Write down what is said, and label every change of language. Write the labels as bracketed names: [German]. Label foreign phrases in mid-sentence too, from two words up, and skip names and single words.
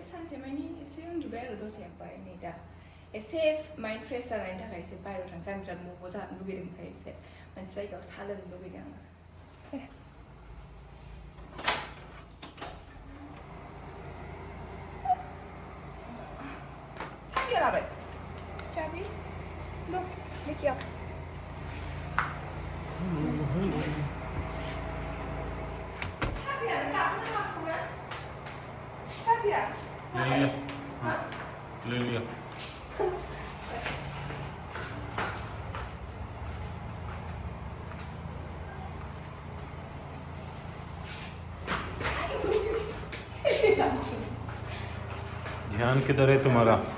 [Bodo] सानसे मानि एसे उन्दुबाय आरो दसे ओमफ्राय नै दा एसे [English] mind fresh [Bodo] जानायनि थाखाय एसे बाहेरायाव थांसै आं बिराद मम' जानो लुगैदों ओमफ्राय एसे मोनसे जायगायाव साहा लोंनो लुगैदों आङो साबिया लाबाय [Hindi] चाबी लो लेके आओ ले लिया ध्यान किधर है तुम्हारा